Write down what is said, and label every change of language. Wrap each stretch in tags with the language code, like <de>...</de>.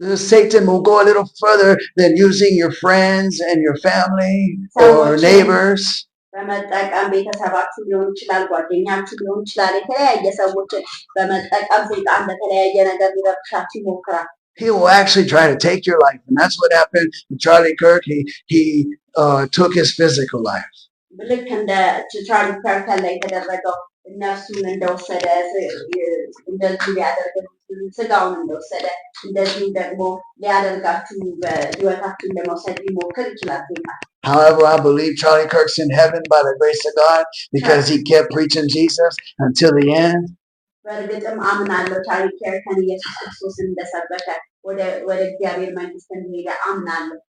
<en>Satan will go a little further than using your friends and your family or neighbors.</en> <am>በመጠቀም ቤተሰባችሁ ሊሆን ይችላል፣ ጓደኛችሁ ሊሆን ይችላል። የተለያየ ሰዎችን በመጠቀም ሰይጣን በተለያየ ነገር ሊረብሻችሁ ይሞክራል።</am> <en>He will actually try to take your life. And that's what happened with Charlie Kirk. He took his physical life.</en> <am>ልክ እንደ ቻርሊ ከርከር ላይ የተደረገው ነፍሱን እንደወሰደ እንደዚሁ ሊያደርግ ስጋውን እንደወሰደ እንደዚሁ ደግሞ ሊያደርጋችሁ በህይወታችሁን ለመውሰድ ሊሞክር ይችላል።</am> <en>However, I believe Charlie Kirk's in heaven by the grace of God because he kept preaching Jesus until the end.</en> <am>በእርግጥም አምናለሁ ቻርሊ ከርከን ኢየሱስ ክርስቶስን እንደሰበከ ወደ እግዚአብሔር መንግስት እንደሄደ አምናለሁ።</am>